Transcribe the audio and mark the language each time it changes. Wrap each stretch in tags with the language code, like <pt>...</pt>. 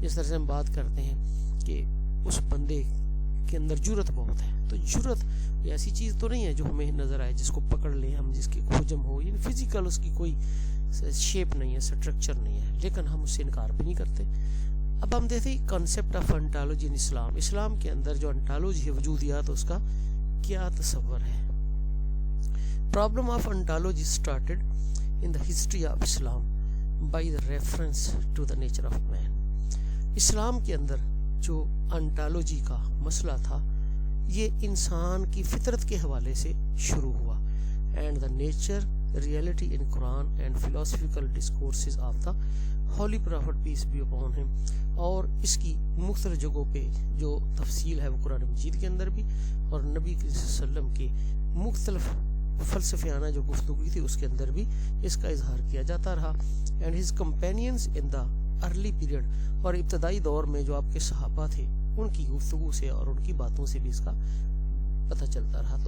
<ur>جس طرح سے ہم بات کرتے ہیں کہ اس بندے کے اندر جرأت بہت ہے, تو جرأت ایسی چیز تو نہیں ہے جو ہمیں نظر آئے, جس کو پکڑ لیں ہم, جس کی حجم ہو. یعنی فزیکل اس کی کوئی شیپ نہیں ہے, اسٹرکچر نہیں ہے, لیکن ہم اس سے انکار بھی نہیں کرتے. اب ہم دیکھتے ہیں</ur> <en>Concept of ontology in Islam.</en> <ur>اسلام کے اندر جو انٹالوجی ہے, وجودیات, اس کا کیا تصور ہے.</ur> <en>Problem of ontology started in the history of Islam by the reference to the nature of man.</en> <ur>اسلام کے اندر جو انٹالوجی کا مسئلہ تھا یہ انسان کی فطرت کے حوالے سے شروع ہوا.</ur> <en>And the nature reality in Quran and philosophical discourses of the holy prophet peace be upon him.</en> <ur>اور اس کی مختلف جگہوں پہ جو تفصیل ہے وہ قرآن مجید کے اندر بھی, اور نبی صلی اللہ علیہ وسلم کے مختلف فلسفیانہ جو گفتگو تھی اس کے اندر بھی اس کا اظہار کیا جاتا رہا.</ur> <en>and his companions in the early period,</en> <ur>اور ابتدائی دور میں جو آپ کے صحابہ تھے ان کی گفتگو سے اور ان کی باتوں سے بھی اس کا پتہ چلتا رہا.</ur>